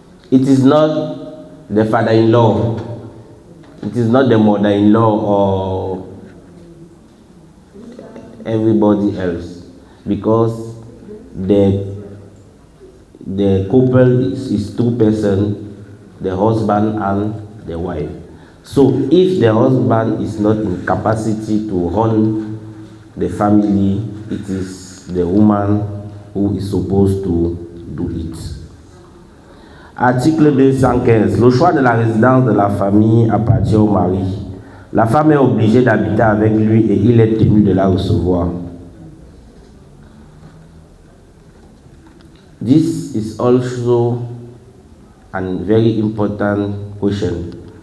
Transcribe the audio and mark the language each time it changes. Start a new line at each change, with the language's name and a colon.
English: It is not the father-in-law, it is not the mother-in-law or everybody else, because the couple is two persons, the husband and the wife. So if the husband is not in capacity to run the family, it is the woman who is supposed to do it. Article 215.
French: Le choix de la résidence de la famille appartient au mari. La femme est obligée d'habiter avec lui et il est tenu de la recevoir.
English: This is also a very important question.